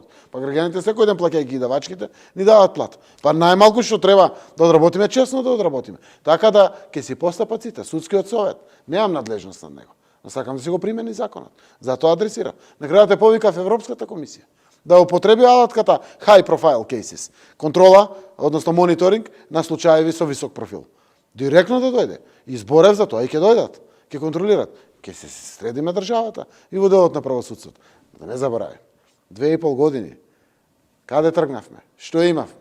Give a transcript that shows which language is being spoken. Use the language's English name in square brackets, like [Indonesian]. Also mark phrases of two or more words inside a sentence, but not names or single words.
[Macedonian] Па граѓаните секој ден плаќајќи давачките, ни даваат плата. Па најмалку што треба да одработиме, честно да одработиме. Така да ќе си постапат сите. Судскиот совет, немам надлежност над него. Но сакам да си го примени законот. Затоа адресира. На крајот е повикав Европската комисија да употреби алатката [English] high profile cases. [Macedonian] Контрола, односно мониторинг на случаеви со висок профил. Директно да дојде. Изборев за тоа и ќе дојдат. Ќе контролират. Ќе се средиме државата и во делот на правосудството. Да не заборавим. 2,5 години. Каде тргнавме? Што имавме?